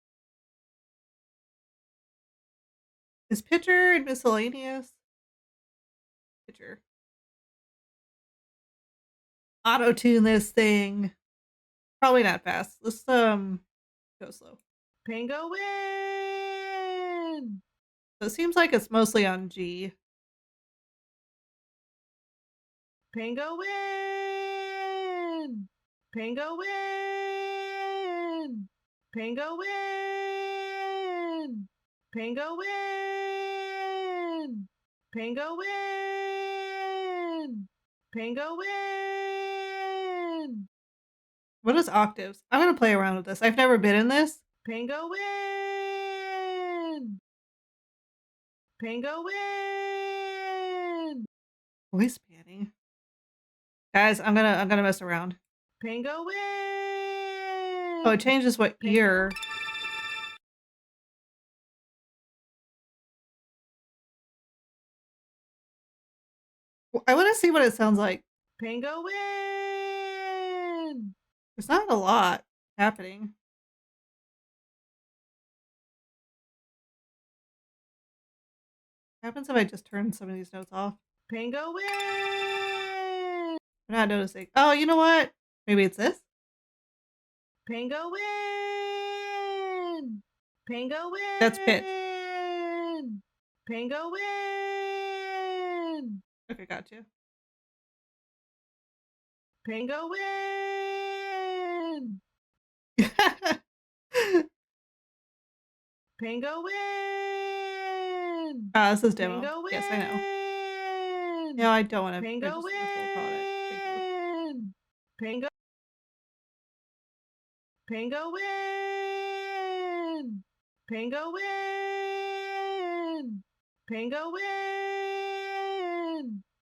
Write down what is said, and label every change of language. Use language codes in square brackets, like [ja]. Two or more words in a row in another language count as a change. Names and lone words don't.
[en] Is picture and miscellaneous? Picture. Auto tune this thing. Probably not fast. Let's go slow. Pango win! So it seems like it's mostly on G. Pango win! Pango win! Pango win! Pango win! Pango win! Pango win! What is octaves? I'm gonna play around with this. I've never been in this. Pango win! Pango win! Voice panning. Guys, I'm gonna mess around. Pango win! Oh, it changes what ear. I want to see what it sounds like. Pango win! There's not a lot happening. What happens if I just turn some of these notes off? Pango win! I'm not noticing. Oh, you know what? Maybe it's this? Pango win! Pango win! That's pitch. Pango win! Okay, gotcha. Pango win! Pango win! This is demo. Pango yes, I know. No, I don't want to purchase the full product. Thank you. Pango. Pango win! Penguin! Penguin!